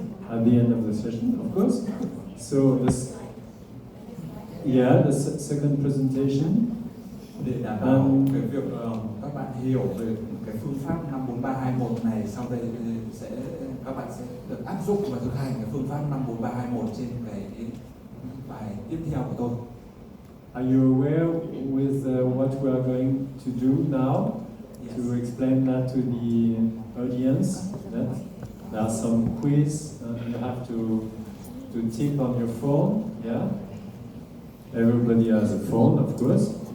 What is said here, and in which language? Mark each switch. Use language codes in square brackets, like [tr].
[en] At the end of the session, of course. So this, the second presentation. [vi] Để đảm bảo cái việc các bạn hiểu về cái phương pháp 5, 4, 3, 2, 1 này, sau đây các bạn sẽ được áp dụng và thực hành cái phương pháp 5, 4, 3, 2, 1 trên cái bài tiếp theo của tôi. [en] Are you aware with what we are going to do now? Yes. To explain that to the audience, that there are some quiz and you have to tick on your phone. Yeah, everybody has a phone, of course.